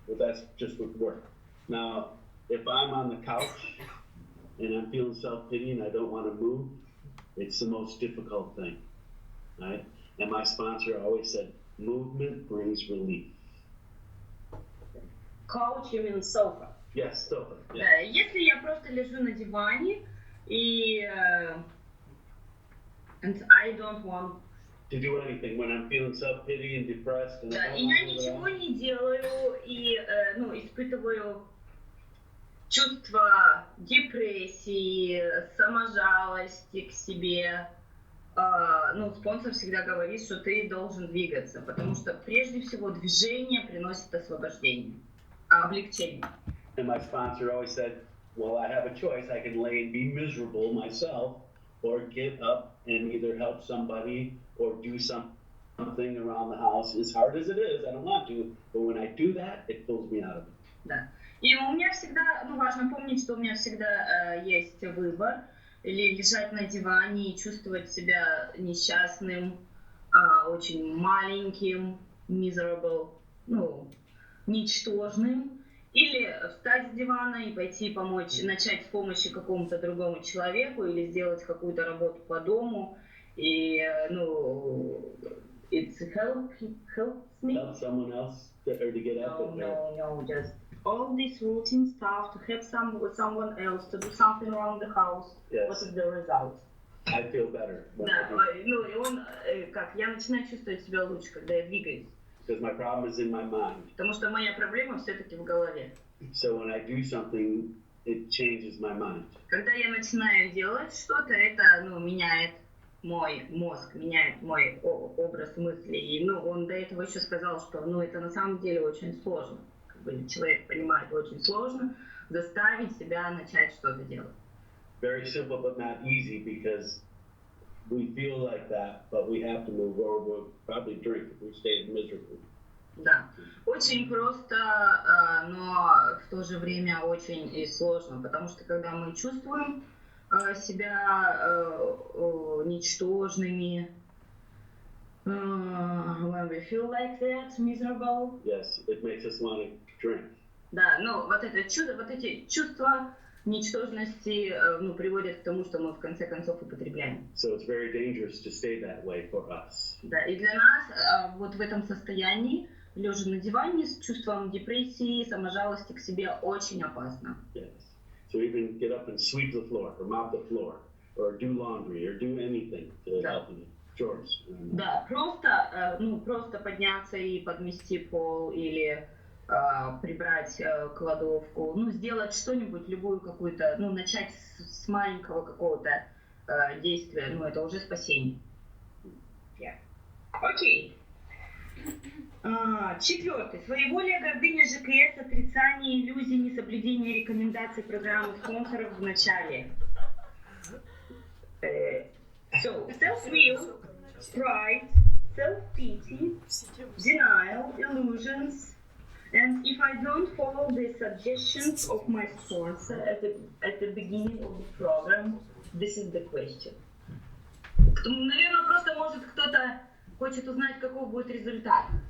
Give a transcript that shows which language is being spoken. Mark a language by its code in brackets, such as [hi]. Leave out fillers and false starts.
[en] But that's just with work. Now, if I'm on the couch and I'm feeling self-pity and I don't want to move, it's the most difficult thing, right? And my sponsor always said, movement brings relief. Couch, you mean sofa? Yes, sofa. Yeah. [ru] Да, если я просто лежу на диване и [en] and I don't want to do anything when I'm feeling self-pity and depressed. And [ru] да, и я ничего не делаю и ну, испытываю чувство депрессии, саможалости к себе. Ну, спонсор всегда говорит, что ты должен двигаться, потому что прежде всего движение приносит освобождение, облегчение. [en] And my sponsor always said, well, I have a choice. I can lay and be miserable myself or get up and either help somebody or do something around the house. As hard as it is, I don't want to, but when I do that, it pulls me out of it. [ru] Да. И у меня всегда, ну, важно помнить, что у меня всегда есть выбор, или лежать на диване и чувствовать себя несчастным, очень маленьким, miserable, ну, ничтожным, или встать с дивана и пойти помочь, начать с помощи какому-то другому человеку, или сделать какую-то работу по дому, и, ну, [en] it helps me. Help someone else or to get up. No, just all this routine stuff, to help someone else, to do something around the house. Yes. What is the result? I feel better. [ru] Да, ну и он, как, я начинаю чувствовать себя лучше, когда я двигаюсь. [en] Because my problem is in my mind. [ru] Потому что моя проблема все-таки в голове. [en] So when I do something, it changes my mind. [ru] Когда я начинаю делать что-то, это, ну, меняет мой мозг, меняет мой образ мыслей. И, ну, он до этого еще сказал, что, ну, это на самом деле очень сложно. Как бы человек понимает, очень сложно заставить себя начать что-то делать. [en] Very simple, but not easy, because we feel like that, but we have to move, or we'll probably drink if we stay miserable. [ru] Да, очень просто, но в то же время очень и сложно, потому что когда мы чувствуем себя ничтожными, [en] when we feel like that, miserable. Yes, it makes us want to drink. [ru] Да, ну вот это чудо, вот эти чувства ничтожности, ну, приводят к тому, что мы в конце концов употребляем. [en] So it's very dangerous to stay that way for us. [ru] Да, и для нас вот в этом состоянии, лежа на диване с чувством депрессии, саможалости к себе, очень опасно. [en] Yes. So even get up and sweep the floor, or mop the floor, or do laundry, or do anything to help you. Chores. [ru] Да, просто, ну, просто подняться и подмести пол или прибрать кладовку, ну, сделать что-нибудь, любую какую-то, ну, начать с маленького какого-то действия, ну, это уже спасение. Окей. Четвертый. Своеволие, гордыня, ЖКС, отрицание, иллюзии, несоблюдение рекомендаций программы спонсоров в начале. [en] So, self-will, pride, self-pity, denial, illusions, and if I don't follow the suggestions of my sponsor at the beginning of the program, this is the question. [ru] Наверное, просто может кто-то хочет узнать, какой будет результат.